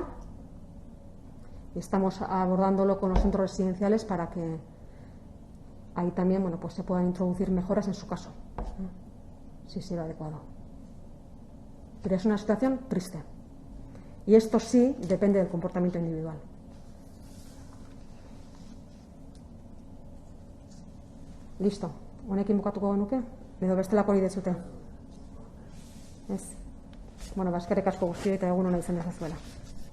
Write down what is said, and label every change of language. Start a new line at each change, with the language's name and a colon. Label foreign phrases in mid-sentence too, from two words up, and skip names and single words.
Spanish: Estamos abordándolo con los centros residenciales para que ahí también pues se puedan introducir mejoras en su caso, si será adecuado. Pero es una situación triste. Y esto sí depende del comportamiento individual. Listo.
Basque: Honekin bukatuko genuke? Edo bestelako hori dezute? Ez. Eskerrik asko guztioi eta egun ona izan dezazuela.